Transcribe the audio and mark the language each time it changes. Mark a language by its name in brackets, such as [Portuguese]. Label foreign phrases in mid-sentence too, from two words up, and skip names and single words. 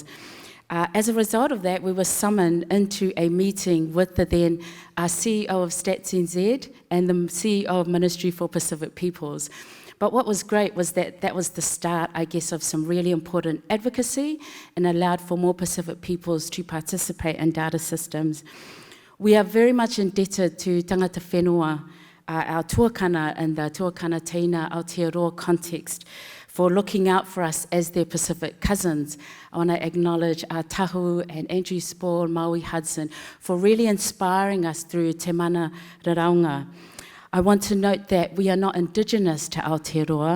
[English] As a result of that, we were summoned into a meeting with the then CEO of Stats NZ and the CEO of Ministry for Pacific Peoples. But what was great was that that was the start, I guess, of some really important advocacy and allowed for more Pacific peoples to participate in data systems. We are very much indebted to [Māori] tangata whenua, [English] our tuakana and the [Māori] tuakana teina [English] Aotearoa context, for looking out for us as their Pacific cousins. I want to acknowledge Tahu and Andrew Spall, Maui Hudson, for really inspiring us through Te Mana Raraunga. I want to note that we are not Indigenous to Aotearoa.